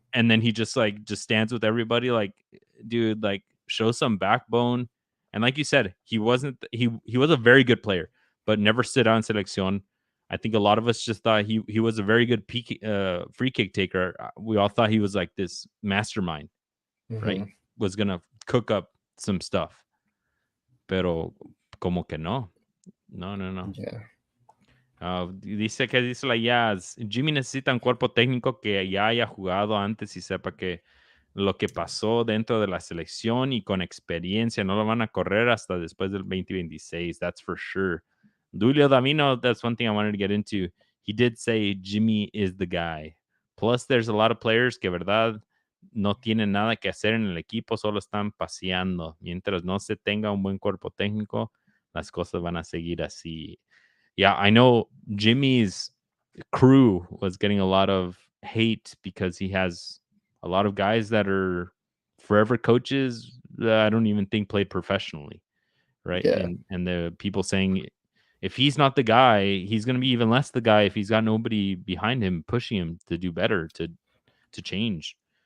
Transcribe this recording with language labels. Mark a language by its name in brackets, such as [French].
[English] and then he just stands with everybody, like, dude, like, show some backbone. And like you said, he wasn't he was a very good player, but never stood out in selección. I think a lot of us just thought he was a very good free kick taker. We all thought he was like this mastermind, right? Mhm. Was gonna cook up some stuff, [Spanish] pero como que no, no. [English] Yeah. [Spanish] Dice la Jazz, Jimmy necesita un cuerpo técnico que ya haya jugado antes y sepa que lo que pasó dentro de la selección y con experiencia no lo van a correr hasta después del 2026. [English] That's for sure. Julio Davino, that's one thing I wanted to get into. He did say Jimmy is the guy. Plus, there's a lot of players [Spanish] que, verdad, no tienen nada que hacer en el equipo, solo están paseando. Mientras no se tenga un buen cuerpo técnico, las cosas van a seguir así. [English] Yeah, I know Jimmy's crew was getting a lot of hate because he has a lot of guys that are forever coaches that I don't even think played professionally, right? Yeah. And the people saying if he's not the guy, he's going to be even less the guy if he's got nobody behind him pushing him to do better, to change.